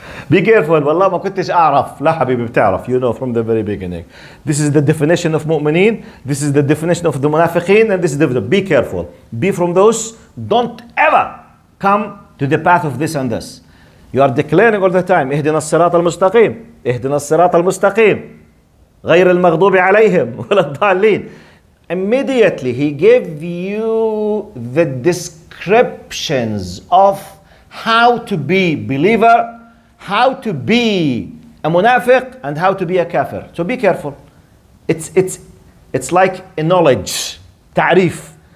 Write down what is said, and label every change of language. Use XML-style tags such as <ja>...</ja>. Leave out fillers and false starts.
<en>Be careful.</en> <ar>والله ما كنتش أعرف. لا حبيبي بتعرف.</ar> <en>You know from the very beginning. This is the definition of mu'mineen. This is the definition of the munafiqeen. And this is the... Be careful. Be from those. Don't ever come to the path of this and this. You are declaring all the time.</en> <ar>اهدنا الصراط المستقيم. اهدنا الصراط المستقيم. غير المغضوب عليهم ولا الضالين.</ar> <en>Immediately he gave you the descriptions of how to be believer, how to be a munafiq, and how to be a kafir. So be careful. It's like a knowledge, ta'rif.</en>